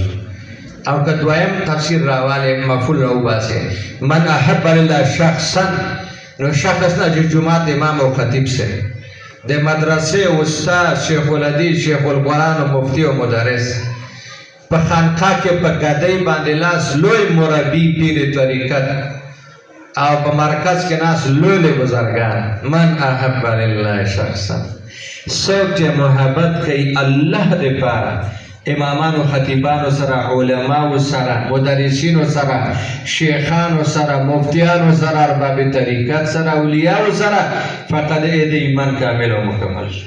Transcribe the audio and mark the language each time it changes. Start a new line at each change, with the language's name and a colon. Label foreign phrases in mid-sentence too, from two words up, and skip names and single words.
Pashto: او که دویم تفسیر راواله مفعول راوباسي،
Arabic: من احب لله شخصا،
Pashto: نو شخص نه چې جماعت امام او خطیب سره د مدرسې استاد، شیخ الحدیث، شیخ القرآن او مفتی او مدرس، په خانقاه کې په ګدۍ باندې لاس لوی مربي پیر طریقت، او په مرکز کې ناس لوی لوی بزرگان.
Arabic: من احب لله شخصا،
Pashto: څوک چې محبت کوي الله دپاره، امامانو خطیبانو سره، علماو سره، مدرسینو سره، شیخانو سره، مفتیانو سره، ارباب طریقت سره، اولیاءو سره، فقد د ایمان کامل او مکمل شو.